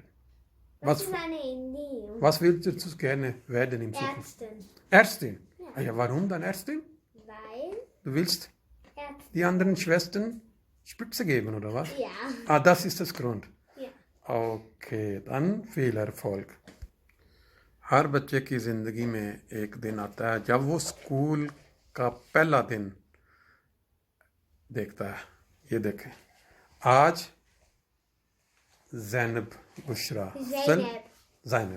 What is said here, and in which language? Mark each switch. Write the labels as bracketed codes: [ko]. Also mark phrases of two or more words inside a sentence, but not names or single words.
[de] Was ist eine Idee? Was willst du gerne werden in Zukunft? Ärztin. Ärztin? Ja, warum dann Ärztin? Weil Du willst Ärztin. die anderen Schwestern Spritze geben, oder was? Ja. Ah, das ist das Grund. Ja. ओके dann viel Erfolg. [hi] हर बच्चे की ज़िंदगी में एक दिन आता है जब वो स्कूल का पहला दिन देखता है. ये देखें, आज ज़ैनब बुशरा [de] Zeynep. [hi] ज़ैनब